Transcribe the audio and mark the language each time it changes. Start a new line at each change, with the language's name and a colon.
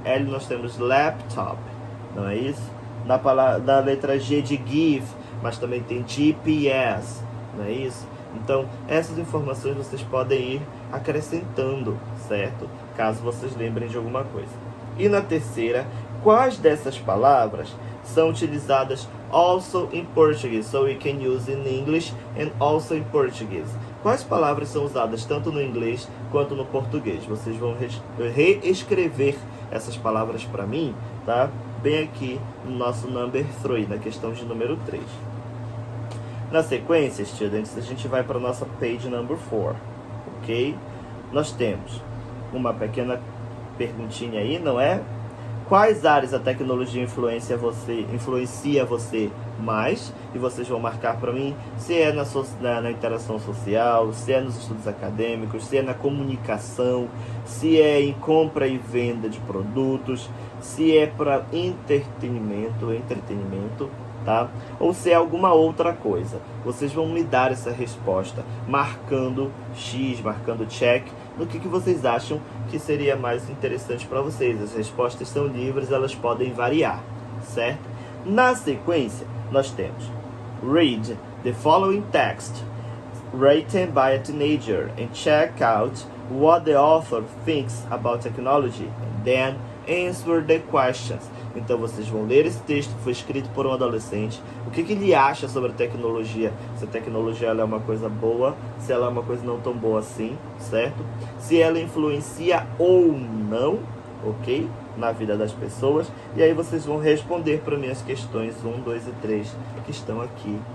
Portuguese: L nós temos laptop, não é isso? Da letra G de GIF, mas também tem GPS, não é isso? Então, essas informações vocês podem ir acrescentando, certo? Caso vocês lembrem de alguma coisa. E na terceira, quais dessas palavras são utilizadas also in Portuguese?
English: So we can use in English and also in Portuguese.
Portuguese: Quais palavras são usadas tanto no inglês quanto no português? Vocês vão reescrever essas palavras para mim, tá? Bem aqui no nosso
English: number 3,
Portuguese: na questão de número 3. Na sequência, students, a gente vai para a nossa
English: page number 4,
Portuguese: ok? Nós temos uma pequena perguntinha aí, não é? Quais áreas a tecnologia influencia você mais? E vocês vão marcar para mim se é na interação social, se é nos estudos acadêmicos, se é na comunicação, se é em compra e venda de produtos, se é para entretenimento, tá? Ou se é alguma outra coisa. Vocês vão me dar essa resposta marcando X, marcando check no que vocês acham que seria mais interessante para vocês. As respostas são livres, elas podem variar, certo? Na sequência, nós temos
English: read the following text written by a teenager and check out what the author thinks about technology and then answer the questions.
Portuguese: Então vocês vão ler esse texto que foi escrito por um adolescente. O que ele acha sobre a tecnologia? Se a tecnologia ela é uma coisa boa, se ela é uma coisa não tão boa assim, certo? Se ela influencia ou não, ok? Na vida das pessoas. E aí vocês vão responder para mim as questões 1, 2 e 3 que estão aqui.